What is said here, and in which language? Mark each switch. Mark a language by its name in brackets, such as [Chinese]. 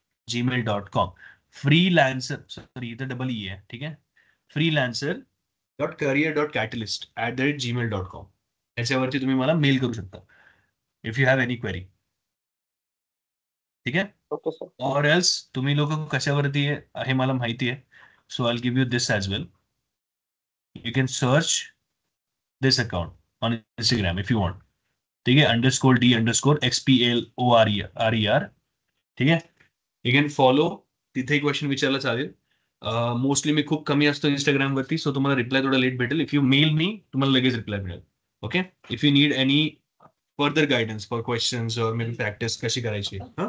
[Marathi] gmail.com, freelancer, sorry इथं double E आहे, ठीक आहे, freelancer.career.catalyst@gmail.com, याच्यावरती तुम्ही मला मेल करू शकता [English] If you have any query. [Marathi] ठीक आहे. [English] Okay sir. [Marathi] और एल्स तुम्ही लोक कशावरती आहे हे मला माहिती आहे, [English] So I give you this as well. You can search this account on Instagram if you want. [Marathi] ठीक आहे, _D_XPLORER. ठीक आहे, [English] You can follow. [Marathi] तिथेही क्वेश्चन विचारला चालेल. मोस्टली मी खूप कमी असतो इंस्टाग्राम वरती, सो तुम्हाला रिप्लाय थोडा लेट भेटेल. [English] if you mail me, [Marathi] तुम्हाला लगेच रिप्लाय मिळेल. [English] okay, if you need any further guidance for questions or maybe [Marathi] प्रॅक्टिस कशी करायची.